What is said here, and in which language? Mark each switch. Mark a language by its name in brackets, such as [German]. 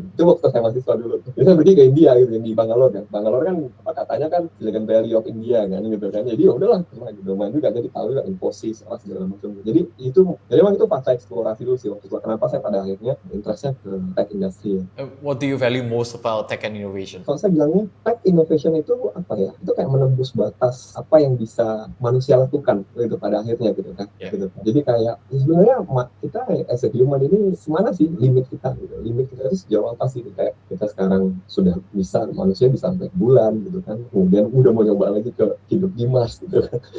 [Indonesian] Itu waktu saya mahasiswa dulu. Jadi saya pergi ke India gitu, di Bangalore kan. Bangalore kan katanya kan Silicon Valley of India kan gitu kan. Jadi ya udahlah, cuma gitu main juga, jadi tahu juga Infosys segala macam. Jadi memang itu fase eksplorasi dulu sih waktu itu. Kenapa saya pada akhirnya interestnya ke tech industry ya. [English] What do you value most about tech and innovation? [Indonesian] Kalau saya bilangnya tech innovation itu apa ya? Itu kayak menembus batas apa yang bisa manusia lakukan gitu pada akhirnya gitu kan. [English] Yeah. [Indonesian] Gitu. Jadi kayak sebenarnya kita [English] as a human [Indonesian] ini mana sih limit kita gitu. Limit kita itu sejauh apa sih, kayak kita sekarang sudah manusia bisa sampai bulan gitu kan, kemudian udah mau nyoba lagi ke hidup di Mars gitu kan.